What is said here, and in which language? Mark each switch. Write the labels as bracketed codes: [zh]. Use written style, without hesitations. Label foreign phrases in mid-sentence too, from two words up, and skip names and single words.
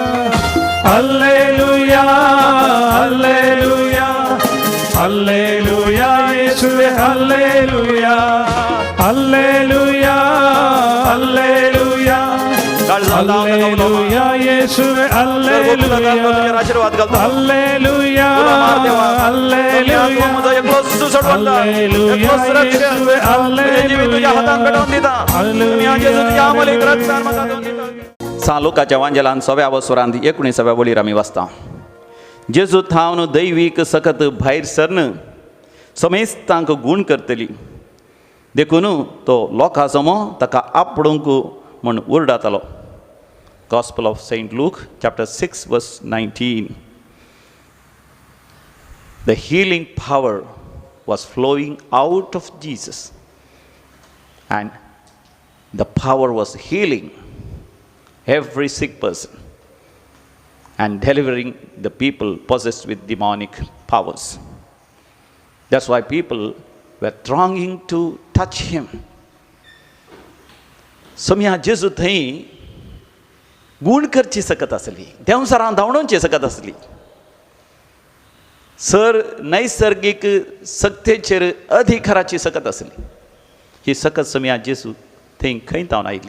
[kn] ಅಲ್ಲೇಲೂಯಾ ಅಲ್ಲೇಲೂಯಾ ಅಲ್ಲೇಲೂಯಾ ಯೇಸುವೆ ಅಲ್ಲೇಲೂಯಾ ಅಲ್ಲೇಲೂಯಾ ಅಲ್ಲೇಲೂಯಾ ಅಲ್ಲೇಲೂಯಾ ಯೇಸುವೆ ಅಲ್ಲೇಲೂಯಾ ಅಲ್ಲೇಲೂಯಾ ಅಲ್ಲೇಲೂಯಾ ಅಲ್ಲೇಲೂಯಾ ಯೇಸುವೆ ಅಲ್ಲೇಲೂಯಾ [kok] सालुकाच्या वांजेलान 6व्या वसुरांत 19व्या वळीर आमी वाचता. जेजू थावन दैवीक सकत भायर सरन समेस्तांक गूण करतली देखून तो लोकां समोर ताका आपणूक म्हूण ओरडातलो. [en] Gospel of Saint Luke chapter 6 verse 19. The healing power was flowing out of Jesus, and the power was healing every sick person and delivering the people possessed with demonic powers. That's why people were thronging to touch him. [kok] सम्या जेजू थंय गूण करची सकत आसली, देंवसरां धांवडोवची सकत आसली. सर नैसर्गिक सक्तेचेर अधिकाराची सकत आसली. ही सकत समया जेजू थंय खंय जावन आयली.